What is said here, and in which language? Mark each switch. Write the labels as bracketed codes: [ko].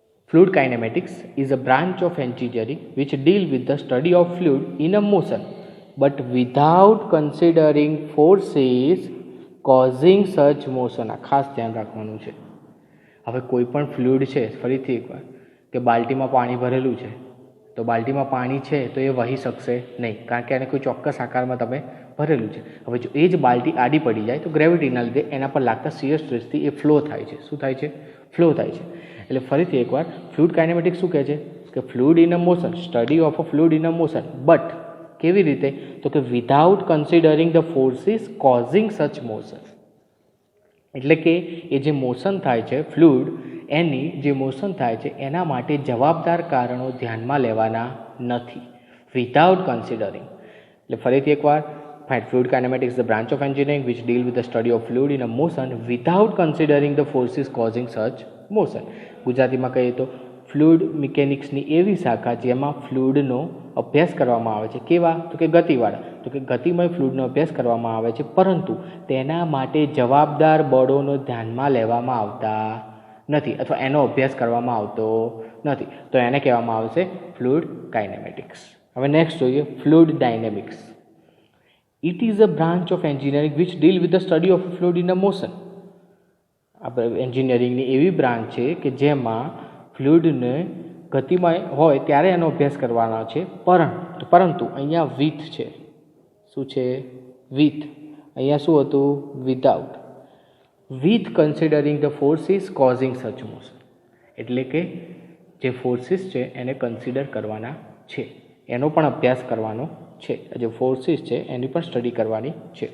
[en] Fluid kinematics is a branch of engineering which deal with the study of fluid in a motion but without considering forces causing such motion. [gu] આ ખાસ ધ્યાન રાખવાનું છે. હવે કોઈ પણ ફ્લુઇડ છે, ફરીથી એકવાર, કે બાલ્ટીમાં પાણી ભરેલું છે, તો બાલ્ટીમાં પાણી છે તો એ વહી શકશે નહીં, કારણ કે એને કોઈ ચોક્કસ આકારમાં તમે ભરેલું છે. હવે જો એ જ બાલ્ટી આડી પડી જાય તો ગ્રેવિટીના લીધે એના પર લાગતા શિયર સ્ટ્રેસથી એ ફ્લો થાય છે. શું થાય છે? ફ્લો થાય છે. એટલે ફરીથી એકવાર, [en] fluid kinematics [gu] શું કહે છે કે [en] fluid in a motion, study of a fluid in a motion, but [gu] કેવી રીતે? તો કે [en] Without considering the forces causing such motion. [gu] એટલે કે એ જે મોશન થાય છે ફ્લુઇડ, એની જે મોશન થાય છે એના માટે જવાબદાર કારણો ધ્યાનમાં લેવાના નથી. [en] Without considering. [gu] એટલે ફરીથી એકવાર, [en] fluid kinematics is the branch of engineering which deal with the study of fluid in a motion without considering the forces causing such motion. [gu] ગુજરાતીમાં કહીએ તો ફ્લુઇડ મિકેનિક્સની એવી શાખા જેમાં ફ્લુઇડનો અભ્યાસ કરવામાં આવે છે. કેવા? તો કે ગતિવાળા. તો કે ગતિમય ફ્લુઇડનો અભ્યાસ કરવામાં આવે છે, પરંતુ તેના માટે જવાબદાર બળોનો ધ્યાનમાં લેવામાં આવતા નથી, અથવા એનો અભ્યાસ કરવામાં આવતો નથી. તો એને કહેવામાં આવશે ફ્લુઇડ કાઇનેમેટિક્સ. હવે નેક્સ્ટ જોઈએ fluid dynamics. [en] It is a branch of engineering which deal with the study of fluid in a motion. [gu] આપણે એન્જિનિયરિંગની એવી બ્રાન્ચ છે કે જેમાં ફ્લુઇડને ગતિમાં હોય ત્યારે એનો અભ્યાસ કરવાનો છે, પરંતુ અહીંયા વિથ છે. શું છે? વિથ. અહીંયા શું હતું? Without. [en] With considering the forces causing such motion. [gu] એટલે કે જે ફોર્સિસ છે એને કન્સિડર કરવાના છે, એનો પણ અભ્યાસ કરવાનો છે, જે ફોર્સિસ છે એની પણ સ્ટડી કરવાની છે.